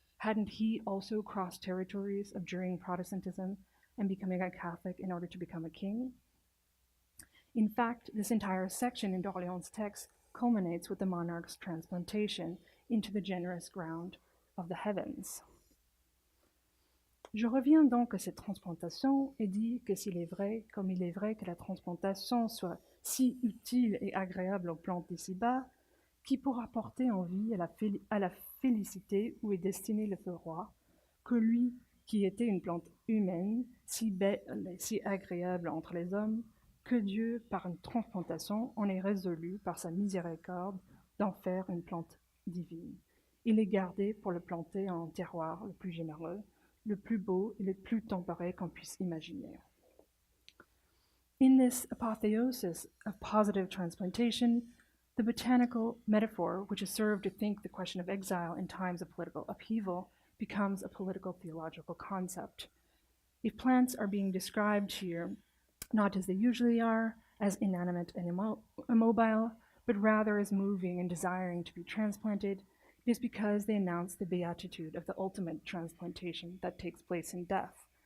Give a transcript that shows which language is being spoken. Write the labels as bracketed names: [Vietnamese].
[English] Hadn't he also crossed territories, abjuring Protestantism and becoming a Catholic in order to become a king? In fact, this entire section in d'Orléans' text culminates with the monarch's transplantation into the generous ground of the heavens. [French] Je reviens donc à cette transplantation et dis que s'il est vrai, comme il est vrai que la transplantation soit si utile et agréable aux plantes d'ici-bas, qui pourra porter en vie à la félicité où est destiné le feu roi, que lui, qui était une plante humaine, si belle et si agréable entre les hommes, que Dieu, par une transplantation, en est résolu, par sa miséricorde, d'en faire une plante divine. Il est gardé pour le planter en terroir le plus généreux, le plus beau et le plus tempéré qu'on puisse imaginer. [English] In this apotheosis of positive transplantation, the botanical metaphor, which has served to think the question of exile in times of political upheaval, becomes a political theological concept. If plants are being described here, not as they usually are, as inanimate and immobile, but rather as moving and desiring to be transplanted, it is because they announce the beatitude of the ultimate transplantation that takes place in death.